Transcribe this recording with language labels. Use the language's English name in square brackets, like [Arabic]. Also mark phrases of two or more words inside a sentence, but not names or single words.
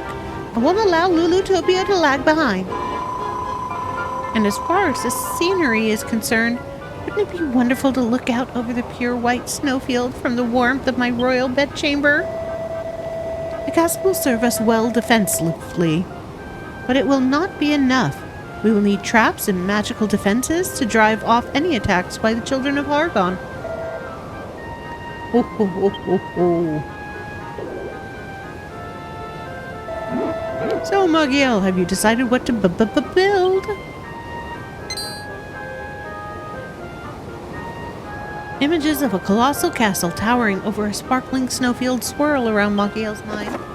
[English] I won't allow Lulutopia to lag behind. And as far as the scenery is concerned, wouldn't it be wonderful to look out over the pure white snowfield from the warmth of my royal bedchamber? The castle will serve us well defensively, but it will not be enough. We will need traps and magical defenses to drive off any attacks by the children of Hargon. Ho ho ho ho ho. So, Magiel, have you decided what to build? Images of a colossal castle towering over a sparkling snowfield swirl around Magiel's mind.